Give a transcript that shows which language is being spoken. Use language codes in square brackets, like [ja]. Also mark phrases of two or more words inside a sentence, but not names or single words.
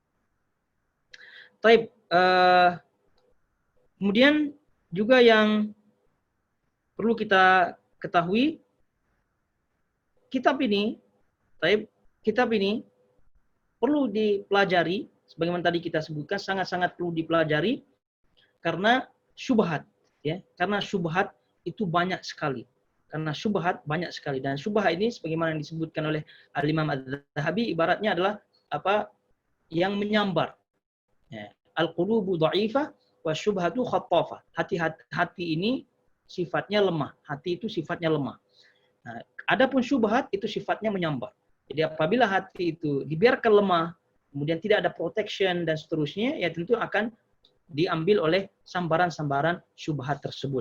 [id] Taib, kemudian juga yang perlu kita ketahui, kitab ini perlu dipelajari, sebagaimana tadi kita sebutkan, sangat-sangat perlu dipelajari karena syubhat, ya, karena syubhat itu banyak sekali. Karena syubhat banyak sekali, dan syubhat ini sebagaimana yang disebutkan oleh Al-Imam Az-Zahabi ibaratnya adalah yang menyambar. Ya. [ar] القلوب ضعيفة والشبهات خطافة. [id] Hati ini sifatnya lemah. Hati itu sifatnya lemah. Nah, adapun syubhat itu sifatnya menyambar. Jadi apabila hati itu dibiarkan lemah, kemudian tidak ada protection dan seterusnya, ya tentu akan diambil oleh sambaran-sambaran syubhat tersebut.